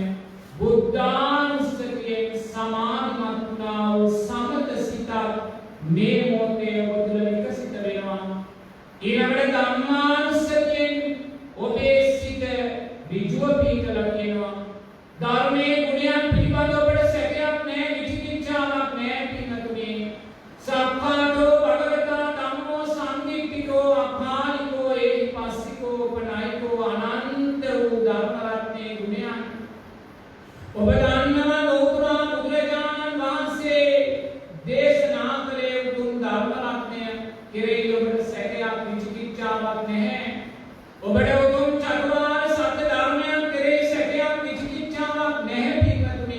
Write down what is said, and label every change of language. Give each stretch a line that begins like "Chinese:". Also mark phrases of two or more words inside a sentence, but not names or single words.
Sinhala: බුද්ධානුස්සතියෙන් සමාධිමත් වුණා වූ සමත සිතක් මේ මොහොතේ ඔබ තුළ විකසිත වෙනවා. ඊළඟට ධම්මානුස්සතියෙන් ඔබේ සිත ඍජුව පිහිටලා කියනවා. ධර්මයේ ගුණයන් පිළිබඳ ඔබට සැකයක් නැහැ, විචිකිච්ඡාවක් නැහැ පින්වතුනි.
Pali: සක්කාතෝ භගවතා ධම්මෝ සංදිට්ඨිකෝ අපාලිකෝ ඒහිපස්සිකෝ උපනායිකෝ
Sinhala: අනන්ත වූ ධර්ම රත්නයේ ගුණයන් ඔබ දන්නවා. ලෝතුරා බුදුරජාණන් වහන්සේ දේශනා කළේ උතුම් ධර්ම රත්නය කෙරෙහි ඔබට සැකයක් විචිකිච්ඡාවක් නැහැ. ඔබට උතුම් චතුරාර්ය සත්‍ය ධර්මයන් කෙරෙහි සැකයක් විචිකිච්ඡාවක් නැහැ පින්වතුනි.